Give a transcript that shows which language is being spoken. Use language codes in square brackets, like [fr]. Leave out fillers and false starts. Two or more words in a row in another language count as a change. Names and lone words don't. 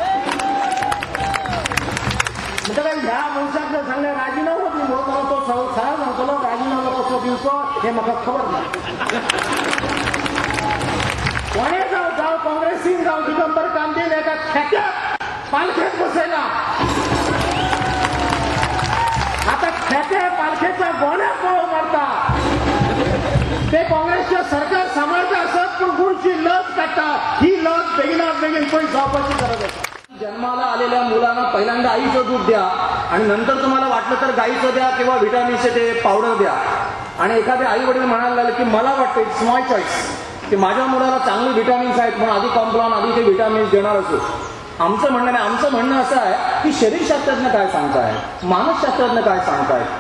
[kok] म्हणटकच ह्या मनशाक जर सांगलें राजिनामो दी म्हणून तो सरळ सांगतलो राजिनामो कसो दिवचो हें म्हाका खबर ना कोणें जावं काँग्रेसीन जावं दिगंबर कामदेल एका खेत्याक पालखेत बसयला आता खेते पालखेच्या गोण्यात पळो मारता ते काँग्रेसचे सरकार सांभाळता असत पण गुणची लस काढता ही लस बेगिनात बेगीन पण जावपाची [mr] गरज आहे जन्माला आलेल्या मुलांना पहिल्यांदा आईचं दूध द्या आणि नंतर तुम्हाला वाटलं तर गाईचं द्या किंवा व्हिटॅमिनचे ते पावडर द्या आणि एखाद्या आई वडील म्हणायला लागले की मला वाटतं [en] it's my choice [mr] की माझ्या मुलाला चांगली व्हिटॅमिन्स आहेत म्हणून आधी कॉम्प्लॉन आधी ते व्हिटॅमिन्स देणार असो आमचं म्हणणं नाही आमचं म्हणणं असं आहे की शरीरशास्त्रज्ञ काय सांगतायत मानसशास्त्रज्ञ काय सांगतायत